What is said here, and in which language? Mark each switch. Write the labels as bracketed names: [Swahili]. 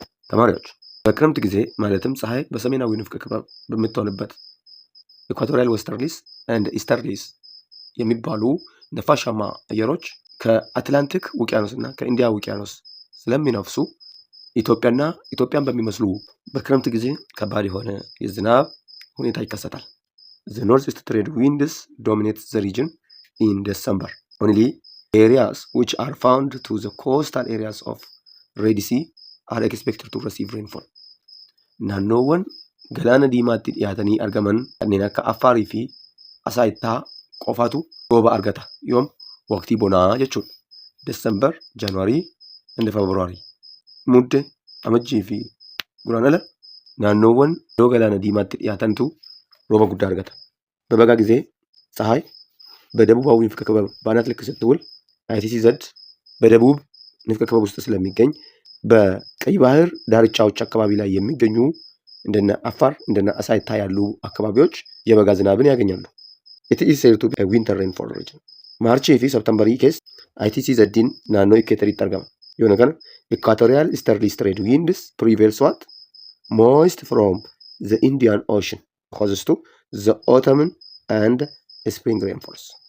[Amharic] ተማሪዎች በክረምት ጊዜ ማለትም ፀሐይ በሰሜናዊ ንፍቀ ክበብ በምትሆንበት ኢኳቶሪያል ዌስተርሊስ ኤንድ ኢስተርሊስ የሚባሉ ነፋሻማ አየሮች ከአትላንቲክ ውቅያኖስ እና ከኢንዲያ ውቅያኖስ ስለሚነፍሱ ኢትዮጵያን በሚመስሉ በክረምት ጊዜ ከባድ የሆነ የዝናብ ሁኔታ ይከሰታል። [English] The northeast trade winds dominate the region in December. Only areas which are found to the coastal areas of Red Sea are expected to receive rainfall. [Oromo] naannoowwan galaana diimaatti dhiyaatanii argaman kanneen akka Affaarii fi Asaayittaa qofaatu rooba argata. Yoom waqtii bonaa jechuudha. [English] December, January and February. [Oromo] Mudde, amajjii fi guraandhala naannoowwan iddoo galaana diimaatti dhiyaatantu rooba guddaa argata. [Amharic] በበጋ ጊዜ ፀሐይ በደቡባዊ ንፍቀ ክበብ በአናት ልክ ስትውል ITCZ በደቡብ ንፍቀ ክበብ ውስጥ ስለሚገኝ በቀይ ባህር ዳርቻዎች አካባቢ ላይ የሚገኙ እንደነ አፋር እንደነ አሳይታ ያሉ አካባቢዎች የበጋ ዝናብን ያገኛሉ። [English] It is said to be a winter rainfall region. [Oromo] ማርች fi ሰፕተምበሪ keessa ITCZ'n naannoo ikkeetariitti argama. Yoo kana [English] equatorial easterly trade winds prevails what? Moist from the Indian Ocean causes to the autumn and spring rainfalls.